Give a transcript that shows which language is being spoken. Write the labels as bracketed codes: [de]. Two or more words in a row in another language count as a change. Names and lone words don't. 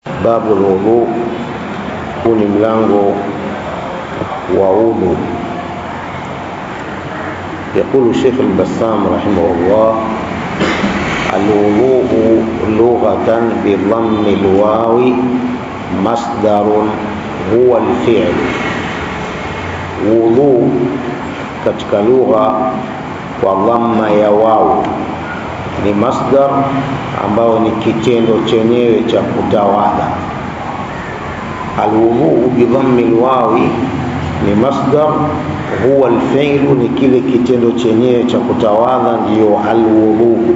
[ar] باب الوضوء, [sw] kuni mlango wa wudu. [ar] يقول الشيخ البسام رحمه الله: الوضوء لغة بضم الواو مصدر هو الفعل. [sw] وضوء katika lugha kwa dhamma ya waw ni masdar ambao ni kitendo chenyewe cha kutawadha. [ar] الوضوء بضم الواو [sw] ni masdar, [ar] هو الفعل [sw] ni kile kitendo chenyewe cha kutawadha, ndio alwudhu.